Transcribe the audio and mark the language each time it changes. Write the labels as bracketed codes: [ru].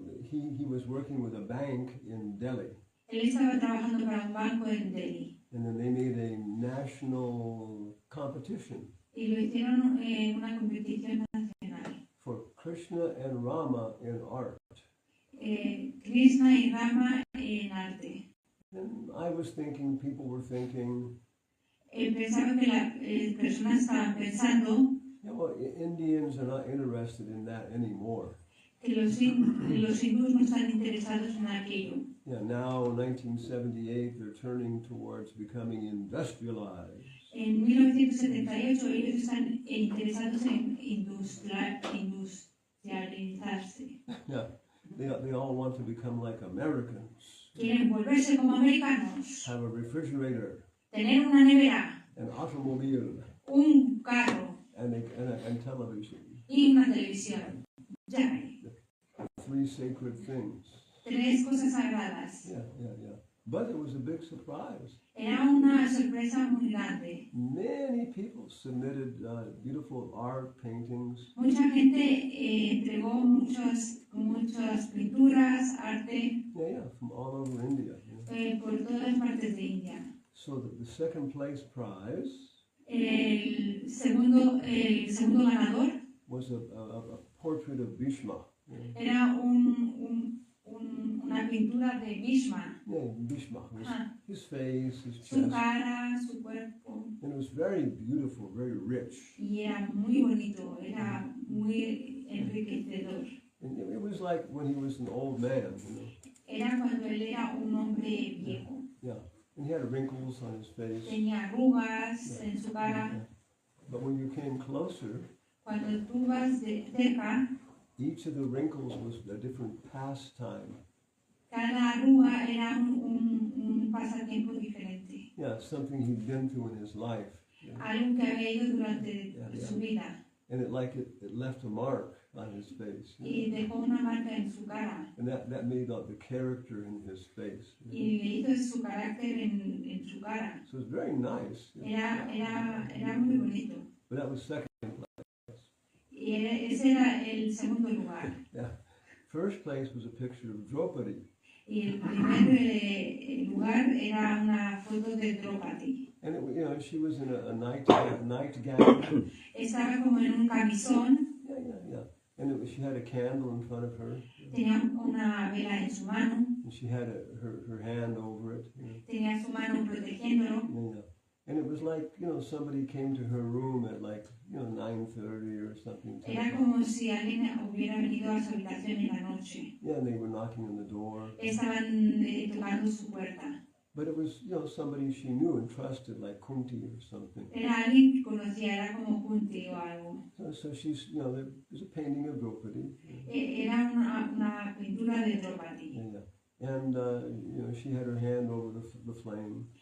[en] he was working with a bank in Delhi. [es] él estaba trabajando para un banco en Delhi. [en] And then they made a national competition [es] Y lo hicieron una competición nacional. [en] for Krishna and Rama in art. [es] Krishna y Rama en arte. [en] And I was thinking, people were thinking, [es] Pensaba que las personas estaban pensando [en] yeah, well, Indians are not interested in that anymore. [es] que los hindús no están interesados en aquello. [en] Yeah, now 1978, they're turning towards becoming industrialized. [es] En 1978 ellos están interesados en industrializarse. [en] Yeah, they all want to become like Americans. [es] Quieren volverse como americanos, [en] Have a refrigerator, [es] tener una nevera, [en] an automobile, [es] un carro [en] and television. [es] y una televisión. Ya hay [en] 3 sacred things. [es] 3 cosas sagradas. [en] Yeah. But it was a big surprise. [es] Era una sorpresa muy grande. [en] Many people submitted beautiful art paintings. [es] Mucha gente entregó muchas pinturas, arte, [en] Yeah, from all over India. Yeah. [es] por todas partes de India. [en] So the second place prize [es] El segundo ganador [en] was a portrait of Bhishma. [es] era una pintura de Bhishma. [en] Yeah, Bhishma. His face, his [es] Su [en] chest. [es] cara, su cuerpo. [en] And it was very beautiful, very rich. [es] Y era muy bonito, era muy enriquecedor. [en] And it was like when he was an old man, [es] Era cuando él era un hombre viejo. [en] Yeah. And he had wrinkles on his face. [es] Tenía arrugas en su cara. [en] But when you came closer, [es] Cuando tú vas de cerca, [en] each of the wrinkles was a different pastime. [es] Cada arruga era un pasatiempo diferente. [en] Yeah, something he'd been through in his life. You know? [es] Algo que había ido durante su vida. [en] And it left a mark on his face. You know? [es] Y dejó una marca en su cara. [en] And that made out the character in his face. You know? [es] Y le hizo su carácter en su cara. [en] So it's very nice. You know? [es] Era muy bonito. [en] But that was second place. [es] Y ese era el segundo lugar. [en] Yeah. First place was a picture of Draupadi. [es] Y el primer lugar era una foto de Draupadi. [en] And it, you know, she was in a nightgown. [es] Estaba como en un camisón. [en] Yeah. And she had a candle in front of her. [es] Tenía una vela en su mano. [en] And she had her hand over it. You know. [es] Tenía su mano protegiéndolo. [en] Yeah. And it was like, you know, somebody came to her room at like, you know, 9:30 or something. [es] Era como si alguien hubiera venido a su habitación en la noche. [en] Yeah, and they were knocking on the door. [es] Estaban tocando su puerta. [en] But it was, you know, somebody she knew and trusted, like Kunti or something. [es] Era alguien que conocía, era como Kunti o algo. [en] So she's, you know, there's a painting of Draupadi. [es] Era una pintura de Draupadi. [en] Yeah. And, you know, she had her hand over the flame.